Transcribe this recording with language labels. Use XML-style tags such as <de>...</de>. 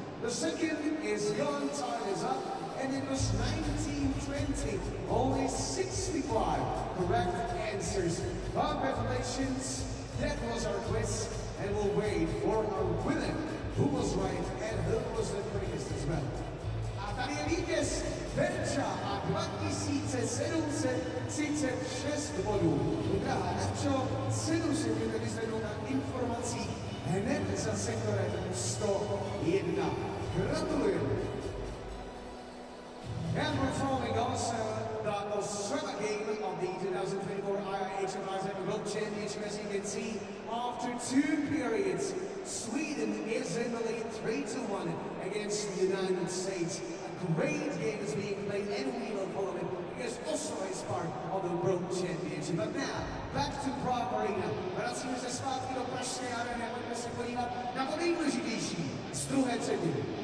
<en>The second is gone, time is up, and it was 1920. Only 65 correct answers. Congratulations, that was our quiz, and we'll wait for our winner, who was right and who was the quickest as well.</en> <cs>A tady je vítěz Verča a 2736 bodů. Drahá Verčo, cenu si můžete vyzvednout na informacích hned za sektorem 101. Gratulujem.</cs> <en>And performing also the Australia game of the 2024 IIHF Ice Hockey World Championship. As you can see, after 2 periods, Sweden is in the lead 3-1 against the United States. A great game is being played, and we will follow it because also is part of the World Championship. But now, back to Prague Arena.</en> <cs>Vracíme se zpátky do Pražské areny a pojďme se podívat na to nejdůležitější z druhé třetiny.</cs>